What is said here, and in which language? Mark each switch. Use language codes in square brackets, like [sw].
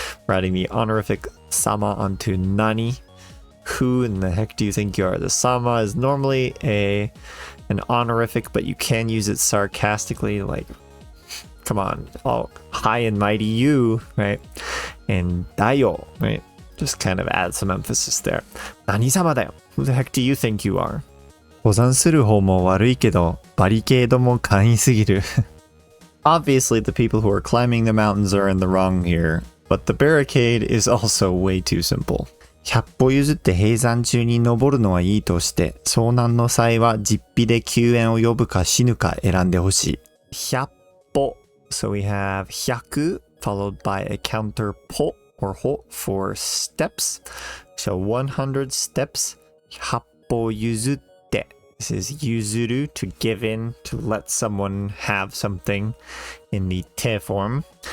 [en] We're adding the honorific sama onto nani. Who in the heck do you think you are? The sama is normally an honorific, but you can use it sarcastically, like, come on, all high and mighty you, right? And dayo, right? Just kind of add some emphasis there. [ja] 何様だよ. [en] Who the heck do you think you are? [ja] 登山する方も悪いけど、バリケードも簡易すぎる。 [en] Obviously, the people who are climbing the mountains are in the wrong here, but the barricade is also way too simple. [ja] 100歩譲って閉山中に登るのはいいとして、遭難の際は実費で救援を呼ぶか死ぬか選んでほしい。 100歩。 [en] So we have 100 followed by a counter 歩 or 歩 for steps. So 100 steps. [ja] 100歩譲って。 [en] This is 譲る to give in, to let someone have something in the te form.